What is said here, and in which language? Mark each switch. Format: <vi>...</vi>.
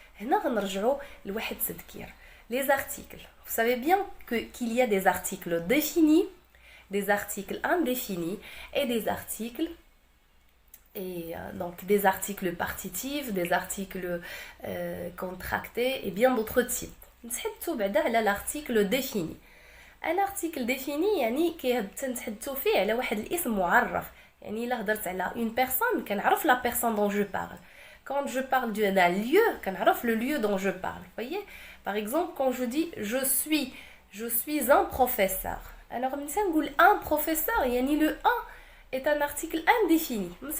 <ar>هنا غنرجعوا لواحد التذكير.</ar> <fr>Les articles. Vous savez bien qu'il y a des articles définis, des articles indéfinis et des articles donc des articles partitifs, des articles contractés et bien d'autres types.</fr> <ar>نتحدثوا بعدا على</ar> <fr>l'article défini. Un article défini</fr> <ar>يعني كنتحدثوا فيه على واحد الاسم معرف. يعني إلا هضرت على une personne كنعرف</ar> <fr>la personne dont je parle. Quand je parle d'un lieu,</fr> <ar>كنعرف</ar> <fr>le lieu dont je parle. Voyez? Par exemple, quand je dis je suis un professeur. Alors, un professeur, yani le 1 est un article indéfini.</fr>